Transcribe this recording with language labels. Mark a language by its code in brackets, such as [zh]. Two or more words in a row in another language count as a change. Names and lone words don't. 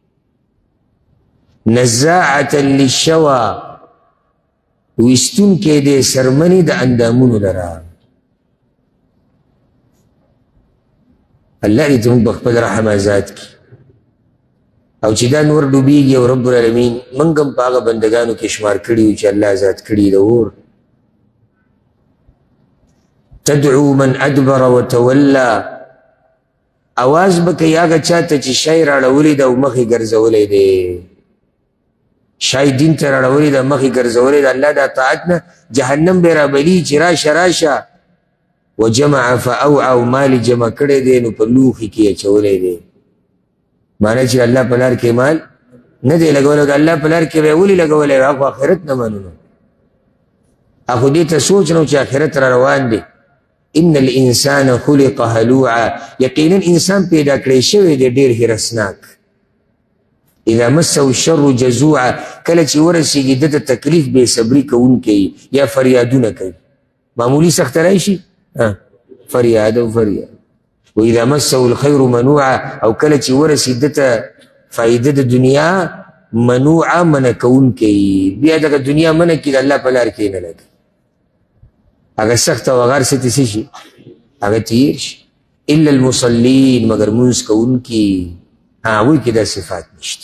[ar] نزاعة للشوى، [ps] ویستونکی دی سرمنی د اندامونو لرا. الله دې زموږ په خپل رحم آزاد کړي، او چې دا نور ډوبېږي، او رب العالمین موږ هم په هغه بندګانو کې شمار کړي وي چې الله آزاد کړي د اور. [ar] تدعو من ادبر وتولى، [ps] اواز به کوي هغه چاته چې شی راړولی ده او مخې ګرځولی دی. شی دین ته راړولی ده، مخې ګرځولی ده الله د اطاعت نه. جهنم به رابلي چې راشه راشه. [ar] وجمع فاوعى، [ps] او مال جمع کړی دی نو په لوښي کې یې اچولی دی. معنی چې الله په لار کې مال نه دی لګولی، د الله په لار کې به یې ولې لګولی؟ هغه آخرت نه منو. هغه دې ته سوچ نو چې آخرت را روان دی. [ar] ان الانسان خلق هلوعا، [ps] یقینا انسان پیدا کړی شوی دی ډېر هرسناک. [ar] اذا مسه الشر جزوعا، [ps] کله چې ورسېږي ده ته تکلیف بې صبري کوونکی یا فریادونه کوي. معمولي سخته راشي فریاد او فریاد. [ar] واذا مسه الخير منوعا، [ps] او کله چې ورسېږي ده ته فایده د دنیا منوعا، منع کوونکی. بیا دغه دنیا منع کړي، د الله په لار کې نه لګي. هغه سخت او غار څه څه شي، هغه تیر شي. [ar] الا المصلین، [ps] مگر مونځ کوونکي، هغوی کې دا صفات نشته.